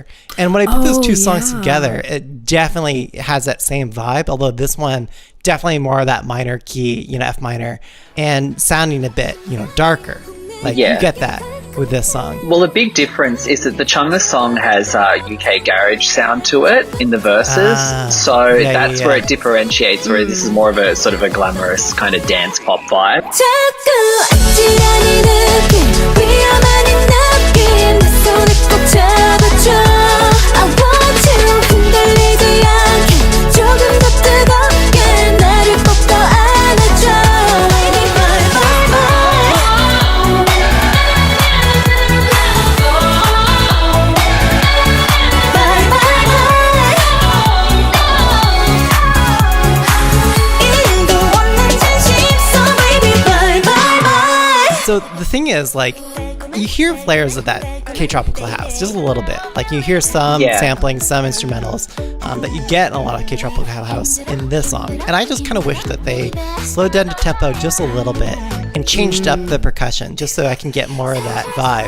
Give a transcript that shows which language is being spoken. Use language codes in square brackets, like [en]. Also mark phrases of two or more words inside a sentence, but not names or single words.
[en] And when I put those two songs together, it definitely has that same vibe, although this one definitely more of that minor key, F minor, and sounding a bit, darker. Like you get that. with this song? Well, a big difference is that the Chunga song has UK garage sound to it in the verses. So that's where it differentiates, whereas this is more of a sort of a glamorous kind of dance pop vibe. [ko] 자꾸 아찔한 이 느낌 위험한 이 느낌 내 손을 꼭 잡아줘 [en] I want you [ko] 흔들리지 않게 조금 더 뜨겁게 나를 꼭 더 안아줘 [en] Baby bye bye bye Bye bye bye [ko] 일도 없는 진심 [en] So baby bye bye bye So the thing is, like, you hear flares of that K-Tropical house, just a little bit. Like, you hear some sampling, some instrumentals that you get in a lot of K-Tropical house in this song. And I just kind of wish that they slowed down the tempo just a little bit and changed up the percussion just so I can get more of that vibe.